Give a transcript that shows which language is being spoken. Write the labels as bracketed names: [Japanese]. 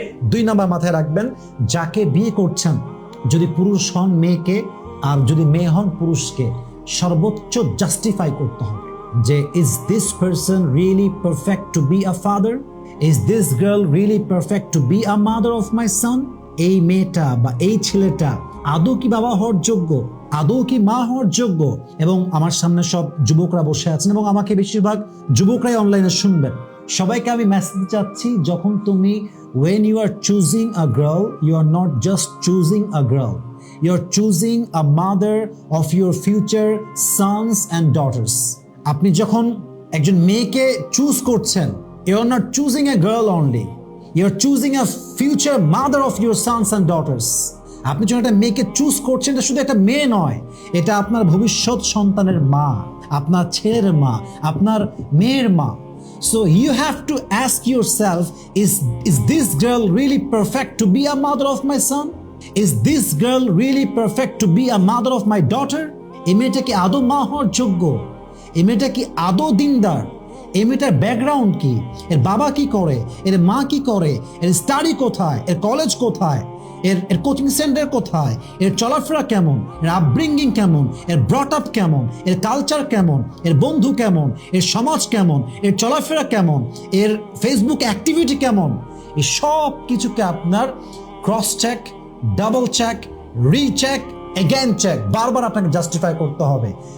[Bangla] 2 number মাথায় রাখবেন, যাকে বিয়ে করছেন, যদি পুরুষ হন মেয়েকে, আর যদি মেয়ে হন পুরুষকে, সর্বোচ্চ জাস্টিফাই করতে হবে [English] যে is this person really perfect to be a father, is this girl really perfect to be a mother of my son. [Bangla] এই মেয়েটা বা এই ছেলেটা আদৌ কি বাবা হওয়ার যোগ্য, আদৌ কি মা হওয়ার যোগ্য। এবং আমার সামনে সব যুবকরা বসে আছেন এবং আমাকে বেশিরভাগ যুবকরাই অনলাইনে শুনবেন। সবাইকে আমি মেসেজ চাচ্ছি, যখন তুমি [English] when you are choosing a girl, you are not just choosing a girl, you are choosing a mother of your future sons and daughters. [Bangla] আপনি যখন একজন মেয়েকে চুজ করছেন, [English] you are not choosing a girl only, you are choosing a future mother of your sons and daughters. [Bangla] আপনি যখন একটা মেয়েকে choose করছেন, এটা শুধু একটা মেয়ে নয়, এটা আপনার ভবিষ্যৎ সন্তানের মা, আপনার ছেলের মা, আপনার মেয়ের মা। [English] So you have to ask yourself, is this girl really perfect to be a mother of my son? Is this girl really perfect to be a mother of my daughter? [Bangla] এই মেয়েটা কি আদৌ মা হওয়ার যোগ্য? এই মেয়েটা কি আদৌ দিনদার? এই মেয়েটার ব্যাকগ্রাউন্ড কি, এর বাবা কি করে, এর মা কি করে, এর স্টাডি কোথায়, এর কলেজ কোথায়, এর কোচিং সেন্টার কোথায়, এর চলাফেরা কেমন, এর আপব্রিঙ্গিং কেমন, এর ব্রট আপ কেমন, এর কালচার কেমন, এর বন্ধু কেমন, এর সমাজ কেমন, এর চলাফেরা কেমন, এর ফেসবুক অ্যাক্টিভিটি কেমন, এই সব কিছুকে আপনার cross check, double check, recheck, again check, বারবার আপনাকে জাস্টিফাই করতে হবে।